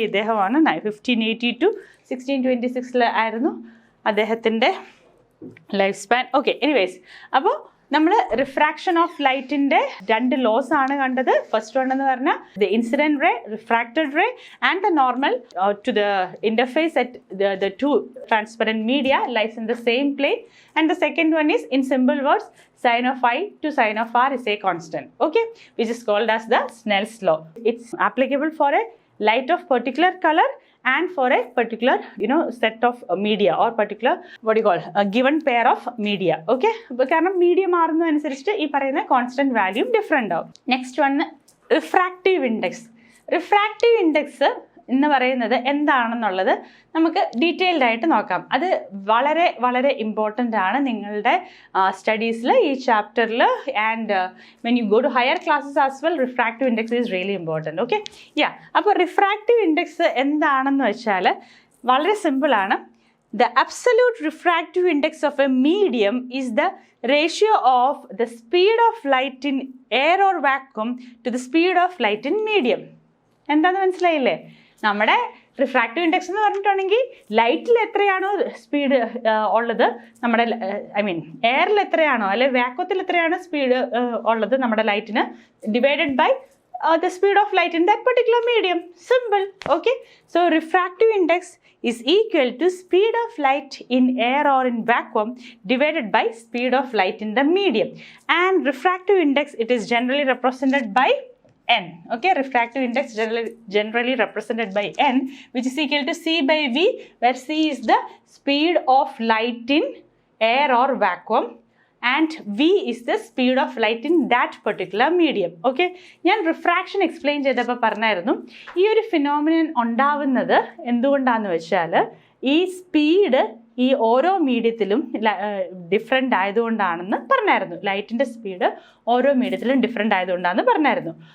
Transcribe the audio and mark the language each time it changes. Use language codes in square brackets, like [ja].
[ml] ഇദ്ദേഹമാണ് 1580 to 1626 ആയിരുന്നു അദ്ദേഹത്തിൻ്റെ ലൈഫ് സ്പാൻ. ഓക്കെ, എനിവേസ്, അപ്പോൾ നമ്മൾ റിഫ്രാക്ഷൻ ഓഫ് ലൈറ്റിൻ്റെ രണ്ട് ലോസ് ആണ് കണ്ടത്. [en] First one എന്ന് പറഞ്ഞാൽ the incident ray, refracted ray and the normal to the interface at the two transparent media lies in the same plane, and the second one is, in simple words, sin of I to sin of R is a constant. Okay, which is called as the Snell's law. It's applicable for a light of particular color and for a particular set of media or particular a given pair of media. [ml] Okay, കാരണം media മാറുന്നതനുസരിച്ച് ഈ പറയുന്ന constant value different ആവും. Next one refractive index. Refractive index എന്ന് പറയുന്നത് എന്താണെന്നുള്ളത് നമുക്ക് detailed ആയിട്ട് നോക്കാം. അത് വളരെ വളരെ ഇമ്പോർട്ടൻ്റ് ആണ് നിങ്ങളുടെ സ്റ്റഡീസിൽ, ഈ ചാപ്റ്ററിൽ. [en] And when you go to higher classes as well, refractive index is really important. [ml] Okay, അപ്പോൾ റിഫ്രാക്റ്റീവ് ഇൻഡെക്സ് എന്താണെന്ന് വെച്ചാൽ വളരെ സിമ്പിളാണ്. [en] The absolute refractive index of a medium is the ratio of the speed of light in air or vacuum to the speed of light in medium. [ml] എന്താണെന്ന് മനസ്സിലായില്ലേ? നമ്മുടെ refractive index എന്ന് പറഞ്ഞിട്ടുണ്ടെങ്കിൽ ലൈറ്റിൽ എത്രയാണോ സ്പീഡ് ഉള്ളത്, നമ്മുടെ എയറിൽ എത്രയാണോ അല്ലെ വാക്വത്തിൽ എത്രയാണോ സ്പീഡ് ഉള്ളത് നമ്മുടെ ലൈറ്റിന്, [en] Divided by the speed of light in that particular medium. Simple. Okay, so refractive index is equal to speed of light in air or in vacuum divided by speed of light in the medium. And refractive index, it is generally represented by n. Okay, refractive index generally represented by n, which is equal to c by v, where c is the speed of light in air or vacuum and v is the speed of light in that particular medium. [ml] Okay, ഞാൻ refraction explain ചെയ്തപ്പോൾ പറഞ്ഞായിരുന്നു ഈ ഒരു phenomenon ഉണ്ടാവുന്നത് എന്തുകൊണ്ടാണെന്ന് വെച്ചാൽ ഈ speed ഈ ഓരോ മീഡിയത്തിലും ഡിഫറെൻ്റ് ആയതുകൊണ്ടാണെന്ന് പറഞ്ഞായിരുന്നു. ലൈറ്റിൻ്റെ സ്പീഡ് ഓരോ മീഡിയത്തിലും ഡിഫറെൻ്റ് ആയതുകൊണ്ടാണെന്ന് പറഞ്ഞായിരുന്നു.